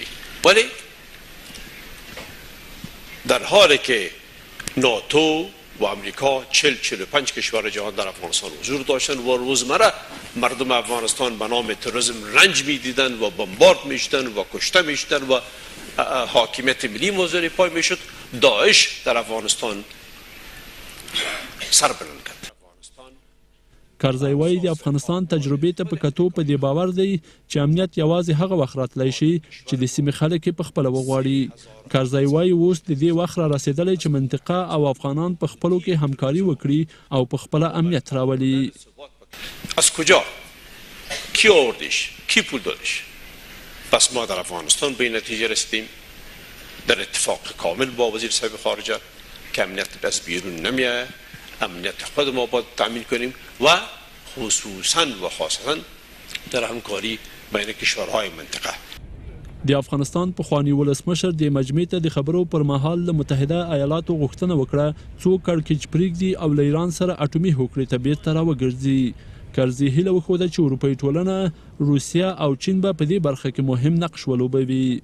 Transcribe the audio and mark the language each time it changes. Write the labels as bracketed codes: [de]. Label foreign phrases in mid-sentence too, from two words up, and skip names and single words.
[fa] ولی در حالی که ناتو و امریکا 40-45 کشور جهان در افغانستان حضور داشتند و روزمره مردم افغانستان به نام تروریسم رنج میدیدند و بمبارد میشدند و کشته میشدند و حاکمیت ملی موضوع پای میشد، داعش در افغانستان سر بلند کرد. [ps] کرزی وایي د افغانستان تجربې ته په کتو په دې باور دی چې امنیت یوازې هغه وخت راتلی شي چې د سیمې خلک یې په خپله وغواړي. کرزی وایي اوس د دې وخت را رسېدلی چې منطقه او افغانان په خپلو کې همکاري وکړي او په خپله امنیت راولي. [fa] از کجا؟ کی آوردیش؟ کی پول دادش؟ پس ما در افغانستان به این نتیجه رسیدیم در اتفاق کامل با وزیر صاحب خارجه که امنیت از بیرون نمیاد، امنیت خود ما باید تأمین کنیم و خصوصا و خاصتا در همکاری بین کشورهای منطقه. [ps] د افغانستان پخوانی ولسمشر د مجمع ته د خبرو پر مهال له متحده ایالاتو غوښتنه وکړه څو کړکېچ پرېږدي او له ایران سره اټومي هوکړې ته بیرته راوګرځي. کرزي هیله وښوده چې اروپایي ټولنه روسیه او چین به په دې برخه کې مهم نقش ولوبوي.